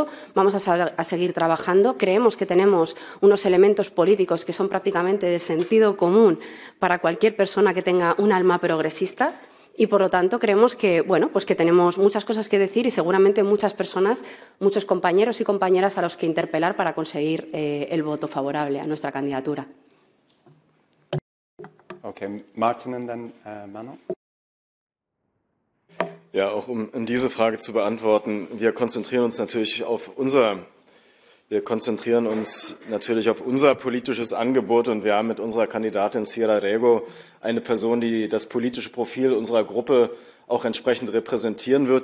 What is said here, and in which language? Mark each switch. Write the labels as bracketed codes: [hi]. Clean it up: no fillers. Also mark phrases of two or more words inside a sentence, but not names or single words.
[es] Vamos a seguir trabajando. Creemos que tenemos unos elementos políticos que son prácticamente de sentido común para cualquier persona que tenga un alma progresista. Y, por lo tanto, creemos que, pues que tenemos muchas cosas que decir y seguramente muchas personas, muchos compañeros y compañeras a los que interpelar para conseguir el voto favorable a nuestra candidatura. [de] Okay, Martin und dann Manon. Ja, auch um diese Frage zu beantworten, wir konzentrieren uns natürlich auf unser politisches Angebot, und wir haben mit unserer Kandidatin Sierra Rego eine Person, die das politische Profil unserer Gruppe auch entsprechend repräsentieren wird.